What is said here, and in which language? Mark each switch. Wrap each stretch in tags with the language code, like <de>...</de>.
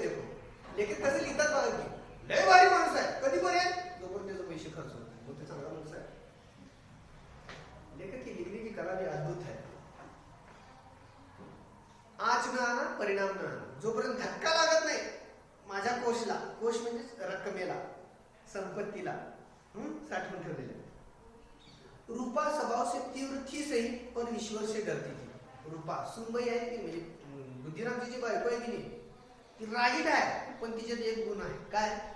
<hi>देखो लेखक कैसे</hi> <mr>लिखतात बघा की, लय भारी माणूस आहे, कधीपर्यंत? जोपर्यंत त्याचे पैसे खर्च होत नाही, तो चांगला माणूस आहे।</mr> <hi>लेखक की लिखने की कला भी अद्भुत है। आँच न आना, परिणाम न आना,</hi> <mr>जोपर्यंत धक्का लागत नाही माझ्या कोषला, कोष म्हणजे रक्कमेला, संपत्तीला साठवून ठेवलेले।</mr> <hi>रूपा स्वभाव से तीव्र थी सही, पर ईश्वर से डरती थी।</hi> <mr>रूपा सुनबाई आहे की, म्हणजे बुद्धिरामची जी बायको आहे की नाही, ती रागीट आहे, पण तिच्यात एक गुण आहे, काय?</mr>